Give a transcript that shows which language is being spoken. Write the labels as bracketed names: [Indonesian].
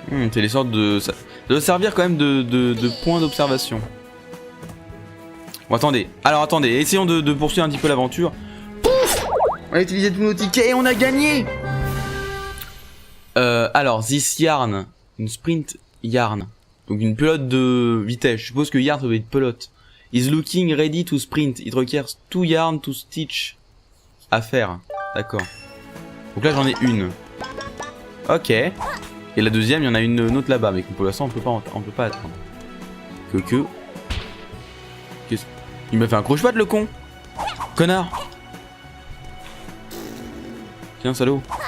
[French] C'est les sortes de... Ça doit servir quand même de points d'observation. Bon, attendez. Alors, attendez. Essayons de poursuivre un petit peu l'aventure. Pouf! On a utilisé tous nos tickets et on a gagné! [English] Alors, this yarn. Une sprint yarn. [French] Donc, une pelote de vitesse. Je suppose que yarn, ça doit être pelote. [English] Is looking ready to sprint. It requires 2 yarn to stitch. [French] À faire. D'accord. Donc là, j'en ai une. Ok. Et la deuxième, il y en a une autre là-bas, mais pour l'instant, on peut pas attendre. Qu'est-ce... Il m'a fait un croche-patte, le con. Connard. Tiens, salaud.